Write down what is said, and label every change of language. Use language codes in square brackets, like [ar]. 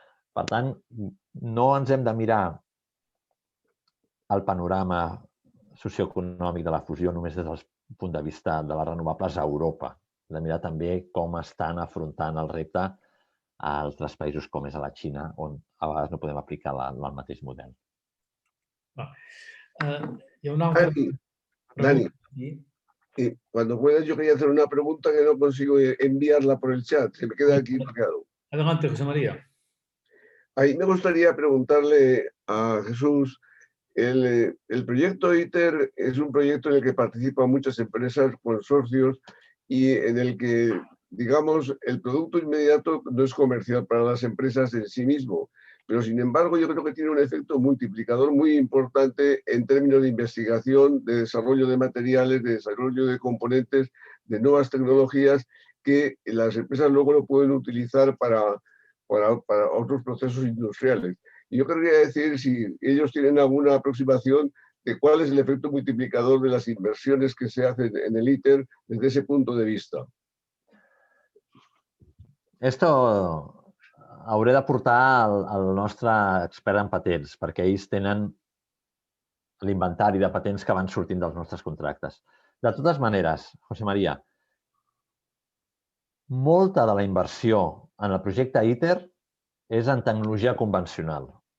[ca] Per tant, no ens hem de mirar el panorama socioeconòmic de la fusió només des del punt de vista de les renovables a Europa. Hem de mirar també com estan afrontant el repte a altres països com és a la Xina, on a vegades no podem aplicar el mateix model. Hi ha una altra... Dani, [es] Y cuando puedas, yo quería hacer una pregunta que no consigo enviarla por el chat. Se me queda aquí marcado. Adelante, José María. Ahí me gustaría preguntarle a Jesús, el proyecto ITER es un proyecto en el que participan muchas empresas, consorcios, y en el que, digamos, el producto inmediato no es comercial para las empresas en sí mismo, pero sin embargo yo creo que tiene un efecto multiplicador muy importante en términos de investigación, de desarrollo de materiales, de desarrollo de componentes, de nuevas tecnologías que las empresas luego lo pueden utilizar para otros procesos industriales. Y yo querría decir si ellos tienen alguna aproximación de cuál es el efecto multiplicador de las inversiones que se hacen en el ITER desde ese punto de vista. [ca] Esto hauré de portar al nostre expert en patents, perquè ells tenen l'inventari de patents que van sortint dels nostres contractes. De totes maneres, José María, molta de la inversió en el projecte ITER és en tecnologia convencional.